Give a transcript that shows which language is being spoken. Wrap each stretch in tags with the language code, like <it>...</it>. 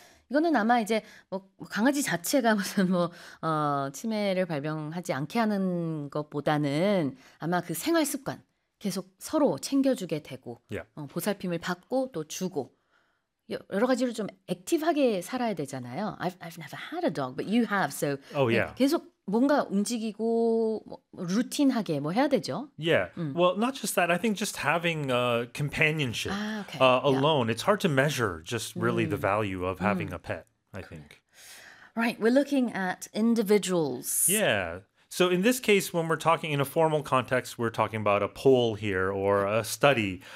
<ko>이거는 아마 이제 뭐 강아지 자체가 무슨 뭐 치매를 발병하지 않게 하는 것보다는 아마 그 생활 습관 계속 서로 챙겨주게 되고 보살핌을 받고 또 주고 여러 가지로 좀 액티브하게 살아야 되잖아요.</ko> <en>I've never had a dog, but you have, so oh, yeah.</en> <ko>계속 뭔가 움직이고 루틴하게 뭐 해야 되죠.</ko> <en>Yeah. Well, not just that. I think just having companionship alone, it's hard to measure just really the value of having a pet, I think. Right. We're looking at individuals. Yeah. So in this case, when we're talking in a formal context, we're talking about a poll here or a study.</en>